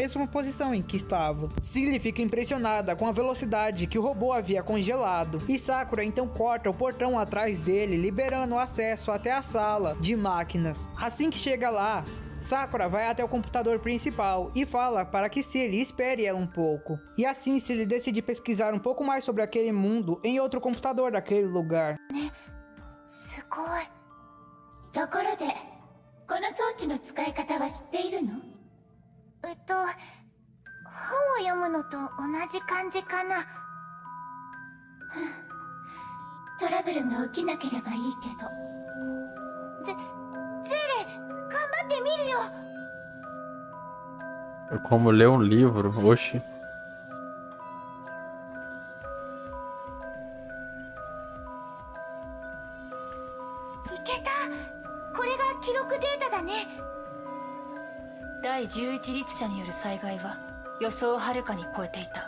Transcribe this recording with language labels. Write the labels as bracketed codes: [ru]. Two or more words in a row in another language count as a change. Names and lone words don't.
[pt] mesma posição em que estava. Cilly fica impressionada com a velocidade que o robô havia congelado, e Sakura então corta o portão atrás dele, liberando o acesso até a sala de máquinas. Assim que chega lá, Sakura vai até o computador principal e fala para que Cilly espere ela um pouco. E assim Cilly decide pesquisar um pouco mais sobre aquele mundo em outro computador daquele lugar. [ja] すごい。ところで、この装置の使い方は知っているの？本を読むのと同じ感じかな。トラブルが起きなければいいけど。ゼーレ、頑張ってみるよ。 [pt] É como ler um livro. Oxi. [ja] いけた。これが記録データだね。第11律者による災害は予想をはるかに超えていた。